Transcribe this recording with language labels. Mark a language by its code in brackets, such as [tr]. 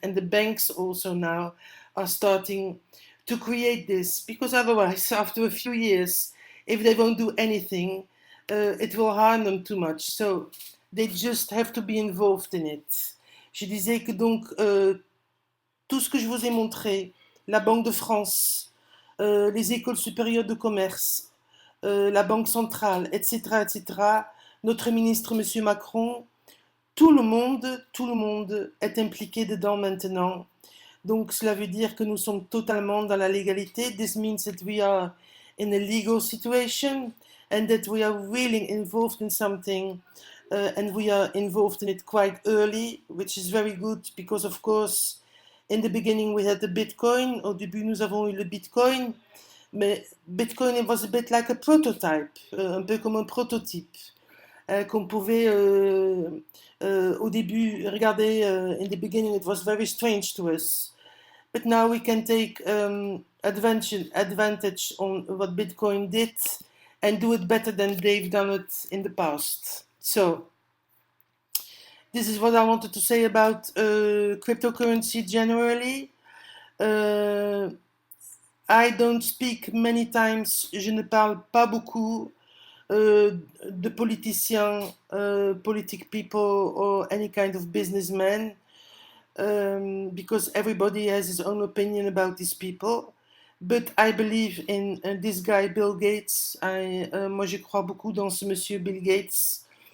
[en] And the banks also now are starting to create this, because otherwise, after a few years, if they won't do anything, it will harm them too much. So they just have to be involved in it. [fr] Je disais que donc tout ce que je vous ai montré, la Banque de France, les écoles supérieures de commerce, la Banque centrale, etc., etc., notre ministre, M. Macron, tout le monde est impliqué dedans maintenant. Donc cela veut dire que nous sommes totalement dans la légalité. [en] This means that we are in a legal situation, and that we are really involved in something, and we are involved in it quite early, which is very good because, of course, in the beginning we had the Bitcoin. [fr] Au début, nous avons eu le Bitcoin, mais Bitcoin [en] it was a bit like a prototype, [fr] un peu comme un prototype, qu'on pouvait au début regarder. [en] In the beginning, it was very strange to us. But now we can take advantage on what Bitcoin did and do it better than they've done it in the past. So this is what I wanted to say about cryptocurrency generally. I don't speak many times, [fr] je ne parle pas beaucoup de politiciens, [en] politic people or any kind of businessman. Because everybody has his own opinion about these people. But I believe in this guy, Bill Gates. [fr] Moi, je crois beaucoup dans ce monsieur Bill Gates.